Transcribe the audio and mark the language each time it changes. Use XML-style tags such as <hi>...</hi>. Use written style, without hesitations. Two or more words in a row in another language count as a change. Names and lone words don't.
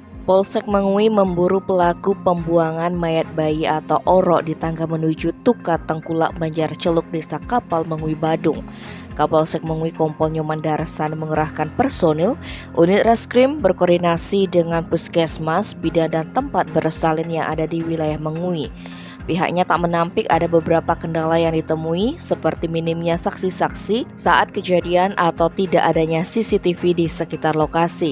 <id>Polsek Mengui memburu pelaku pembuangan mayat bayi atau orok di tangga menuju Tukat Tengkulak Banjarceluk Desa Kapal Mengui Badung. Kapolsek Mengui Kompol Nyoman Darasan mengerahkan personil unit reskrim berkoordinasi dengan puskesmas, bidan dan tempat bersalin yang ada di wilayah Mengui. Pihaknya tak menampik ada beberapa kendala yang ditemui seperti minimnya saksi-saksi saat kejadian atau tidak adanya CCTV di sekitar lokasi.</id>